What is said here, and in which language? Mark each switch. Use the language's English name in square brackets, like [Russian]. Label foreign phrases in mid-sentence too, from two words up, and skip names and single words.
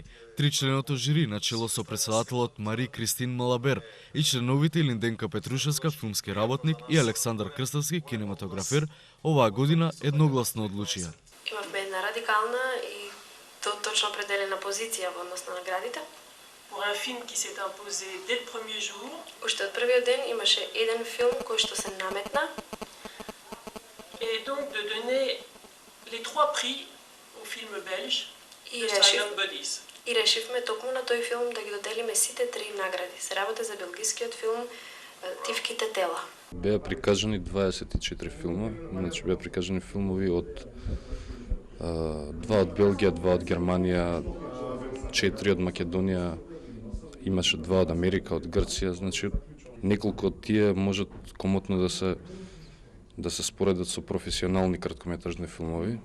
[Macedonian] Тричленото жири на чело со председателот Мари Кристин Малабер и членовите Линденка Петрушевска, филмски работник, и Александар Крстовски, кинематографер, оваа година едногласно одлучија. Имавме една радикална и точно определена позиција во однос на наградите. [French] Pour un film qui s'est imposé dès le premier jour. [Macedonian] Уште од првиот ден имаше еден филм кој што се наметна. [French] Et donc de donner les trois prix au film belge de Silent Bodies. [Macedonian] И решивме токму на тој филм да ги доделиме сите три награди. Се работи за белгискиот филм Тивките тела. Беа прикажани 24 филма, значи беа прикажани филмови од 2 од Белгија, 2 од Германија, 4 од Македонија, имаше 2 од Америка, од Грција, значи неколку од тие можат комотно да се споредат со професионални краткометражни филмови.